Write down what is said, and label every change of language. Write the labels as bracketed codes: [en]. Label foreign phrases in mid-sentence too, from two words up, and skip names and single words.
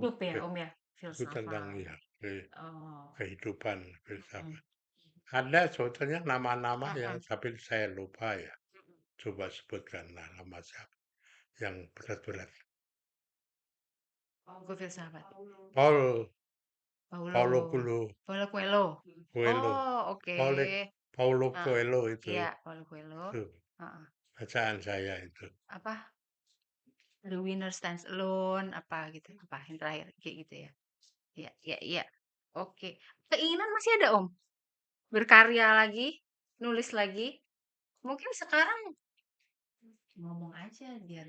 [id] hidup ya, ke- Om ya? buku tentang Filsafat. ya Oh, kehidupan mhm, filsafat. Ada sebetulnya nama-nama yang mhm, tapi saya lupa ya. mhm. Coba sebutkan nama siapa yang berat-berat. Buku filsafat. Paul Paulo Paulo Coelho, Paulo Coelho? Coelho, Oh, oke. Paulo Heeh. Coelho Iya, Paulo Coelho. itu Heeh. bacaan saya itu. Apa? The Winner Stands Alone, apa gitu, apa yang terakhir, kayak gitu ya? Iya iya iya. Oke. Keinginan masih ada, Om? Berkarya lagi? Nulis lagi? Mungkin sekarang ngomong aja biar